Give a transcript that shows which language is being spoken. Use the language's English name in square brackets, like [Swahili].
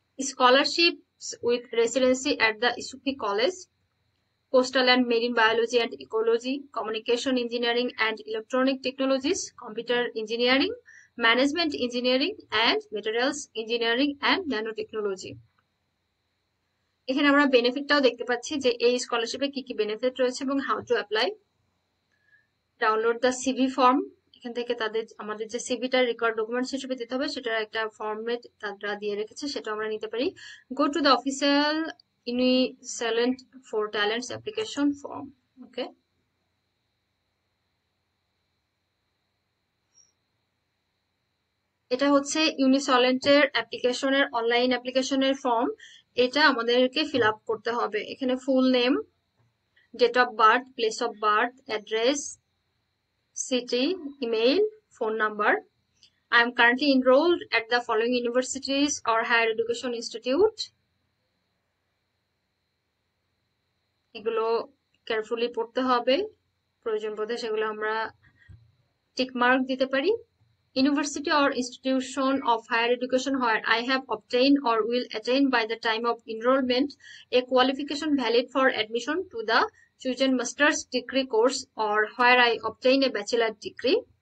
[English] Scholarships with residency at the Isufi College, Coastal and Marine Biology and Ecology, Communication Engineering and Electronic Technologies, Computer Engineering, Management Engineering and Materials Engineering and Nanotechnology. [Bangla] এখানে আমরা বেনিফিটটাও দেখতে পাচ্ছি যে এই স্কলারশিপে কি কি benefit রয়েছে এবং [English] How to apply. Download the CV form, [Bangla] এখান থেকে আমাদের যে সিভিটা রেকর্ড ডকুমেন্টস হিসেবে দিতে হবে সেটার একটা ফর্মেট তারা দিয়ে রেখেছে, সেটা আমরা নিতে পারি। [English] Go to the official Unisolent for Talents application form. [Bangla] ওকে, এটা হচ্ছে ইউনিসলেন্টের অ্যাপ্লিকেশনের অনলাইন অ্যাপ্লিকেশনের ফর্ম। এটা আমাদেরকে ফিল আপ করতে হবে। এখানে full name, date of birth, place of birth, address, city, email, phone number. [English] I am currently enrolled at the following universities or higher education institute. [Bangla] এগুলো কেয়ারফুলি পড়তে হবে, প্রয়োজন বোধে সেগুলো আমরা টিক মার্ক দিতে পারি। [English] University or institution of higher education where I have obtained or will attain by the time of enrollment a qualification valid for admission to the chosen master's degree course or where I obtain a bachelor degree.